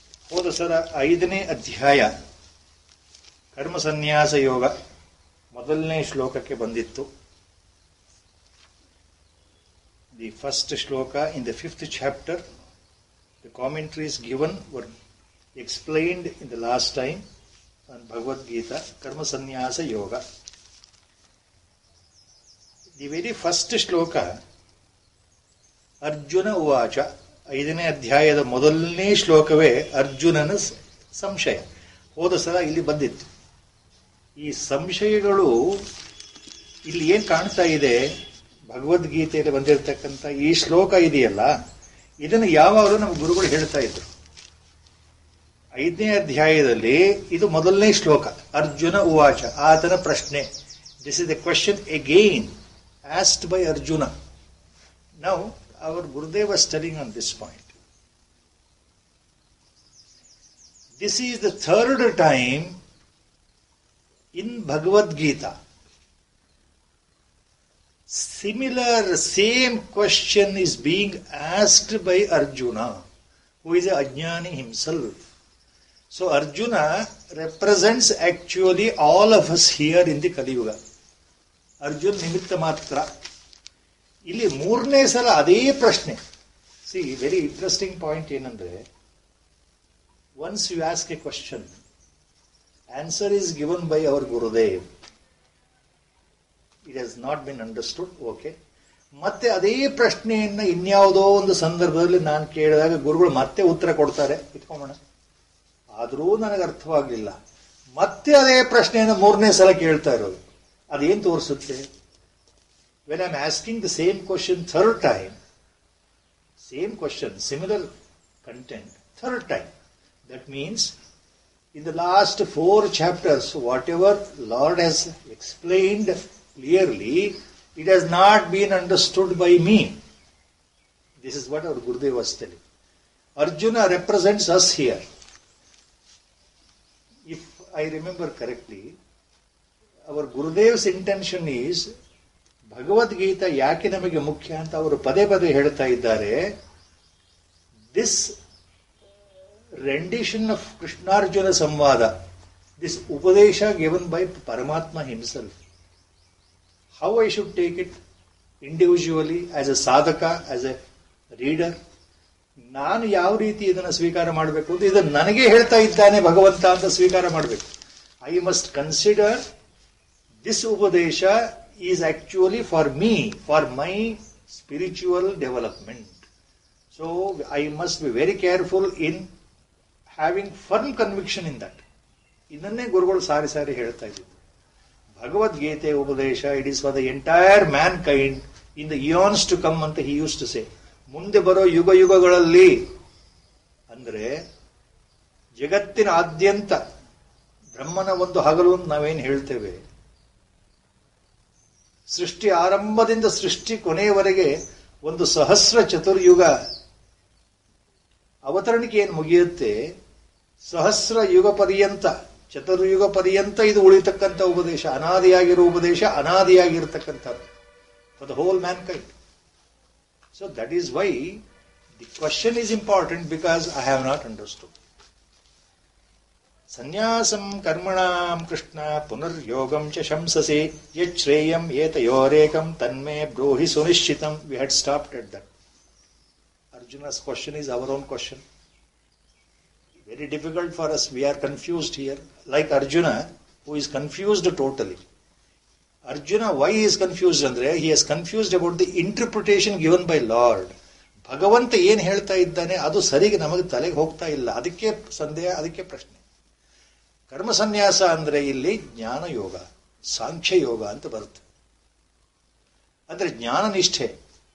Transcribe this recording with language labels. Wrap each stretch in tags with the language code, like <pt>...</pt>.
<kn>ಹೋದ ಸಲ 5ನೇ ಅಧ್ಯಾಯ ಕರ್ಮ ಸನ್ಯಾಸ ಯೋಗ ಮೊದಲನೇ ಶ್ಲೋಕಕ್ಕೆ ಬಂದಿತ್ತು.</kn> <en>The first shloka in the 5th chapter. The commentaries given were explained in the last time on Bhagavad Gita, Karma Sannyasa Yoga. The very first shloka,</en> <kn>Arjuna Uvacha, 5ನೇ ಅಧ್ಯಾಯದ ಮೊದಲನೇ ಶ್ಲೋಕವೇ ಅರ್ಜುನನ ಸಂಶಯ. ಹೋದ ಸಲ ಇಲ್ಲಿ ಬಂದಿತ್ತು. ಈ ಸಂಶಯಗಳು ಇಲ್ಲಿ ಏನ್ ಕಾಣ್ತಾ ಇದೆ, ಭಗವದ್ಗೀತೆಯಲ್ಲಿ ಬಂದಿರತಕ್ಕಂಥ ಈ ಶ್ಲೋಕ ಇದೆಯಲ್ಲ, ಇದನ್ನು ಯಾವಾಗಲೂ ನಮ್ಮ ಗುರುಗಳು ಹೇಳ್ತಾ ಇದ್ರು. 5ನೇ ಅಧ್ಯಾಯದಲ್ಲಿ ಇದು ಮೊದಲನೇ ಶ್ಲೋಕ, ಅರ್ಜುನ ಉವಾಚ, ಆತನ ಪ್ರಶ್ನೆ.</kn> <en>This is the question again asked by Arjuna. Now our Gurudev was studying on this point. This is the 3rd time in Bhagavad Gita same question is being asked by Arjuna, who is a Ajnani himself. So Arjuna represents actually all of us here in the Kali Yuga.</en> <sa>Arjuna nimitta matra.</sa> <kn>ಇಲ್ಲಿ 3ನೇ ಸಲ ಅದೇ ಪ್ರಶ್ನೆ.</kn> <en>See, very interesting point ಏನಂದ್ರೆ, once you ask a question, answer is given by our Gurudev. It has not been understood.</en> <kn>Okay, ಮತ್ತೆ ಅದೇ ಪ್ರಶ್ನೆಯನ್ನ ಇನ್ಯಾವುದೋ ಒಂದು ಸಂದರ್ಭದಲ್ಲಿ ನಾನು ಕೇಳಿದಾಗ ಗುರುಗಳು ಮತ್ತೆ ಉತ್ತರ ಕೊಡ್ತಾರೆ, ಇಟ್ಕೊಂಬೋಣ. ಆದರೂ ನನಗೆ ಅರ್ಥವಾಗಲಿಲ್ಲ. ಮತ್ತೆ ಅದೇ ಪ್ರಶ್ನೆಯನ್ನು 3ನೇ ಸಲ ಕೇಳ್ತಾ ಇರೋದು. ಅದೇನು ತೋರಿಸುತ್ತೆ?</kn> <en>When I am asking the same question 3rd time, same question, similar content, 3rd time, that means in the last 4 chapters, whatever Lord has explained clearly, it has not been understood by me. This is what our Gurudev was telling. Arjuna represents us here. If I remember correctly, our Gurudev's intention is,</en> <kn>Bhagavad Gita ಯಾಕೆ ನಮಗೆ ಮುಖ್ಯ ಅಂತ ಅವರು ಪದೇ ಪದೇ ಹೇಳ್ತಾ ಇದ್ದಾರೆ.</kn> <en>this rendition of Krishnarjuna samvada, this upadesha given by Paramatma himself, how I should take it individually as a sadhaka, as a reader,</en> <kn>ನಾನು ಯಾವ ರೀತಿ ಇದನ್ನು ಸ್ವೀಕಾರ ಮಾಡಬೇಕು</kn> <en>ಅಂತ ಇದನ್ನು ನನಗೆ ಹೇಳ್ತಾ ಇದ್ದಾನೆ ಭಗವಂತ ಅಂತ ಸ್ವೀಕಾರ ಮಾಡಬೇಕು. I must consider this upadesha is actually for me, for my spiritual development. So I must be very careful in having firm conviction in that.</en> <kn>ಇದನ್ನೇ ಗುರುಗಳು ಸಾರಿ ಸಾರಿ ಹೇಳ್ತಾ ಇದ್ರು. ಭಗವದ್ಗೀತೆ ಉಪದೇಶ,</kn> <en>It is for the entire mankind in the eons to come ಅಂತ he used to say.</en> <kn>ಮುಂದೆ ಬರೋ ಯುಗ ಯುಗಗಳಲ್ಲಿ, ಅಂದ್ರೆ ಜಗತ್ತಿನ ಆದ್ಯಂತ ಬ್ರಹ್ಮನ ಒಂದು ಹಗಲು ಅಂತ ನಾವೇನು ಹೇಳ್ತೇವೆ, ಸೃಷ್ಟಿ ಆರಂಭದಿಂದ ಸೃಷ್ಟಿ ಕೊನೆಯವರೆಗೆ ಒಂದು ಸಹಸ್ರ ಚತುರ್ಯುಗ ಅವತರಣಿಕೆ ಏನು ಮುಗಿಯುತ್ತೆ, ಸಹಸ್ರ ಯುಗ ಪರ್ಯಂತ, ಚತುರ್ಯುಗ ಪರ್ಯಂತ ಇದು ಉಳಿತಕ್ಕಂಥ ಉಪದೇಶ, ಅನಾದಿಯಾಗಿರೋ ಉಪದೇಶ, ಅನಾದಿಯಾಗಿರ್ತಕ್ಕಂಥದ್ದು</kn> <en>For the whole mankind. So that is why the question is important, because I have not understood.</en> <sa>ಸನ್ಯಾಸಂ ಕರ್ಮಣಾಂ Krishna ಪುನರ್ಯೋಗಂ ಚ ಶಂಸಸಿ ಯಚ್ಛ್ರೇಯಂ ಏತಯೋರೇಕಂ ತನ್ಮೇ ಬ್ರೂಹಿ ಸುನಿಶ್ಚಿತಂ.</sa> <en>We had stopped at that. Arjuna's question is our own question. Very difficult for us. We are confused here. Like Arjuna, who is confused totally. Arjuna, why he is confused? Andre, he is confused about the interpretation given by Lord.</en> <kn>ಭಗವಂತ ಏನು ಹೇಳ್ತಾ ಇದ್ದಾನೆ ಅದು ಸರಿಗೆ ನಮಗೆ ತಲೆಗೆ ಹೋಗ್ತಾ ಇಲ್ಲ. ಅದಕ್ಕೆ ಸಂದೇಹ, ಅದಕ್ಕೆ ಪ್ರಶ್ನೆ. ಕರ್ಮ ಸನ್ಯಾಸ ಅಂದ್ರೆ ಇಲ್ಲಿ ಜ್ಞಾನ ಯೋಗ, ಸಾಂಖ್ಯ ಯೋಗ ಅಂತ ಬರುತ್ತೆ. ಅಂದ್ರೆ ಜ್ಞಾನ ನಿಷ್ಠೆ.</kn>